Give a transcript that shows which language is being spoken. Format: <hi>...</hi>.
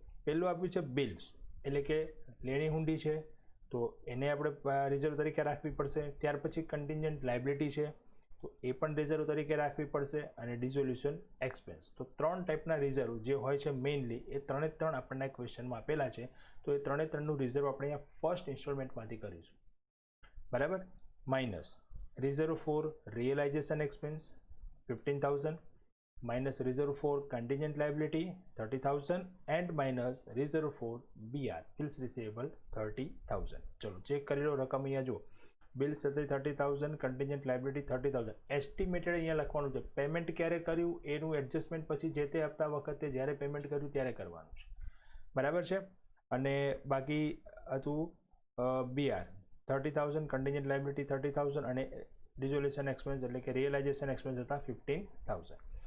<gu>પહેલું આપ્યું છે બિલ્સ, એટલે કે લેણી હુંડી છે, તો એને આપણે રિઝર્વ તરીકે રાખવી પડશે. ત્યાર પછી કન્ટિન્જન્ટ લાયબિલિટી છે, તો એ પણ રિઝર્વ તરીકે રાખવી પડશે. અને ડિઝોલ્યુશન એક્સપેન્સ. તો 3 ટાઈપના રિઝર્વ જે હોય છે મેઇનલી, એ 3 આપણને ક્વેશ્ચનમાં આપેલા છે. તો એ 3નું રિઝર્વ આપણે અહીંયા ફર્સ્ટ ઇન્સ્ટોલમેન્ટમાંથી કરીશું, બરાબર.</gu> <en>Minus reserve for realisation expense 15,000, minus reserve for contingent liability 30,000 and minus reserve for BR bills receivable 30,000.</en> <gu>ચલો ચેક કરી લો રકમ. અહીંયા જો બિલ્સ હતી 30,000, કન્ટિન્જન્ટ લાયબિલિટી 30,000. એસ્ટિમેટેડ અહીંયા લખવાનું છે. પેમેન્ટ ક્યારે કર્યું એનું એડજસ્ટમેન્ટ પછી જે તે હપ્તા વખતે જ્યારે પેમેન્ટ કર્યું ત્યારે કરવાનું છે, બરાબર છે. અને બાકી હતું BR 30,000, કન્ટિન્જન્ટ લાયબિલિટી 30,000 અને ડિઝોલ્યુશન એક્સપેન્સ એટલે કે રિયલાઇઝેશન એક્સપેન્સ હતા 15,000.</gu>